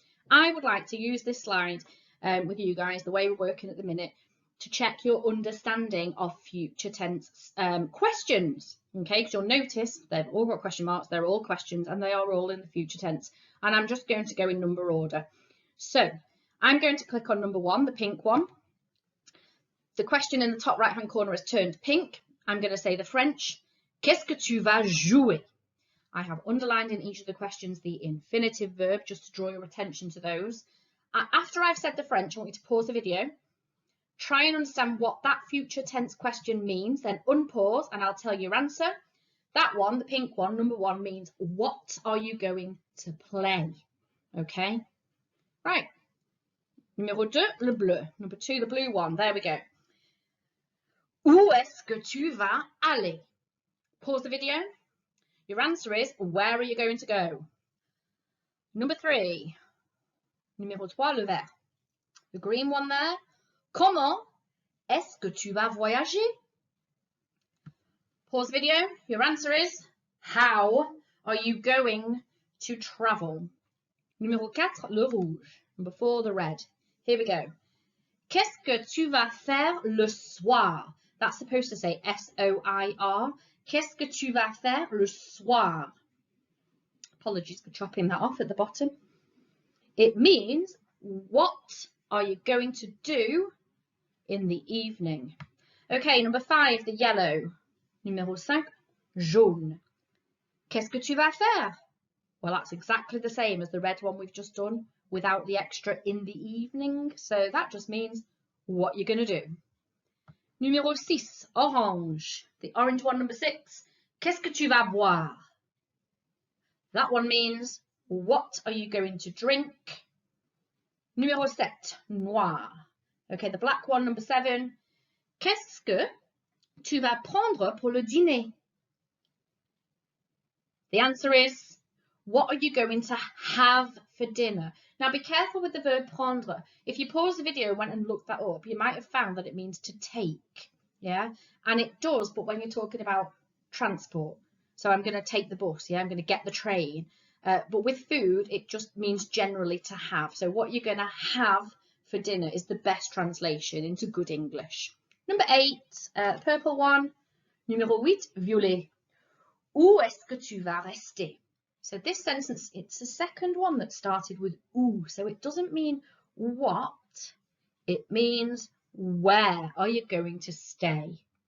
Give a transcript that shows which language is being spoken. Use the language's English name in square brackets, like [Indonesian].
[English] I would like to use this slide with you guys, the way we're working at the minute, to check your understanding of future tense questions. Okay, because you'll notice they've all got question marks, they're all questions, and they are all in the future tense. And I'm just going to go in number order. So I'm going to click on number 1, the pink one. The question in the top right hand corner is turned pink. I'm going to say the French, [French] qu'est-ce que tu vas jouer? [English] I have underlined in each of the questions the infinitive verb, just to draw your attention to those. After I've said the French, I want you to pause the video, try and understand what that future tense question means, then unpause and I'll tell you your answer. That one, the pink one, number 1, means what are you going to play? Okay, right. [French] Numéro 2, le bleu. [English] Number 2, the blue one. There we go. [French] Où est-ce que tu vas aller? [English] Pause the video. Your answer is, where are you going to go? Number 3, [French] Numéro 3, le vert. [English] The green one there. [French] Comment est-ce que tu vas voyager? [English] Pause video. Your answer is, how are you going to travel? [French] Numéro 4, le rouge. [English] Number 4, the red. Here we go. [French] Qu'est-ce que tu vas faire le soir? [English] That's supposed to say S-O-I-R. [French] Qu'est-ce que tu vas faire le soir? [English] Apologies for chopping that off at the bottom. It means, what are you going to do in the evening? Okay, number 5, the yellow. [French] Numéro 5, jaune. Qu'est-ce que tu vas faire? [English] Well, that's exactly the same as the red one we've just done, without the extra in the evening. So that just means what you're going to do. [French] Numéro 6, orange. [English] The orange one, number 6. [French] Qu'est-ce que tu vas boire? [English] That one means, what are you going to drink? [French] Numéro 7, noir. [English] Okay, the black one, number 7. [French] Qu'est-ce que tu vas prendre pour le dîner? [English] The answer is, what are you going to have for dinner? Now, be careful with the verb prendre. If you pause the video and went and looked that up, you might have found that it means to take, yeah? And it does, but when you're talking about transport. So I'm going to take the bus, yeah? I'm going to get the train. But with food, it just means generally to have. So what you're going to have for dinner is the best translation into good English. Number 8, purple one. [French] Numéro 8, violet. Où est-ce que tu vas rester? [English] So this sentence, it's the second one that started with où. So it doesn't mean what, it means where are you going to stay?